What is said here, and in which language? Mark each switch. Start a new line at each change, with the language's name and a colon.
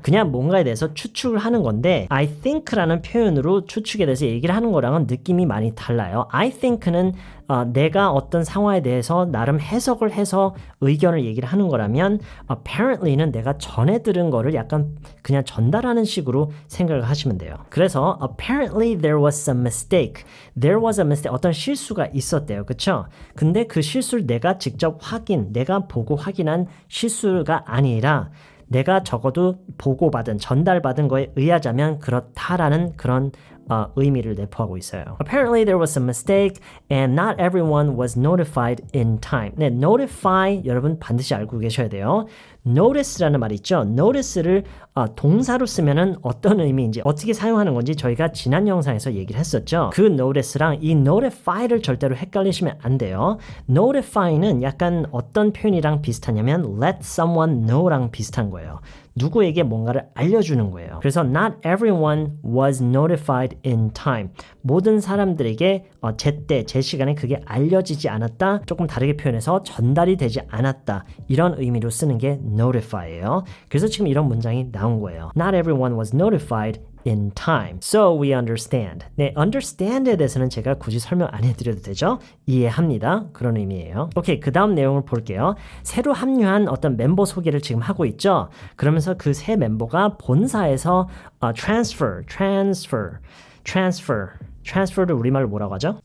Korean: 그냥 뭔가에 대해서 추측을 하는 건데 I think라는 표현으로 추측에 대해서 얘기를 하는 거랑은 느낌이 많이 달라요. I think는 내가 어떤 상황에 대해서 나름 해석을 해서 의견을 얘기를 하는 거라면 apparently는 내가 전에 들은 거를 약간 그냥 전달하는 식으로 생각을 하시면 돼요.
English: 그래서 apparently there was some mistake. There was a mistake.
Korean: 어떤 실수가 있었대요. 그쵸? 근데 그 실수를 내가 직접 내가 보고 확인한 실수가 아니라 내가 적어도 보고받은, 전달받은 거에 의하자면 그렇다라는 그런 의미를 내포하고 있어요.
English: Apparently there was some mistake and not everyone was notified in time.
Korean: 네, notify 여러분 반드시 알고 계셔야 돼요. notice라는 말이 있죠. notice를 동사로 쓰면은 어떤 의미인지 어떻게 사용하는 건지 저희가 지난 영상에서 얘기를 했었죠. 그 notice랑 이 notify를 절대로 헷갈리시면 안 돼요. notify는 약간 어떤 표현이랑 비슷하냐면
English: let someone know
Korean: 랑 비슷한 거예요. 누구에게 뭔가를 알려주는 거예요.
English: 그래서 not everyone was notified in time.
Korean: 모든 사람들에게 제때, 제 시간에 그게 알려지지 않았다. 조금 다르게 표현해서 전달이 되지 않았다. 이런 의미로 쓰는 게 notify예요. 그래서 지금 이런 문장이 나온 거예요.
English: Not everyone was notified in time. So we understand.
Korean: 네, understand에 대해서는 제가 굳이 설명 안 해드려도 되죠? 이해합니다. 그런 의미예요. 오케이, 그 다음 내용을 볼게요. 새로 합류한 어떤 멤버 소개를 지금 하고 있죠? 그러면서 그 새 멤버가 본사에서 transfer를 우리말로 뭐라고 하죠?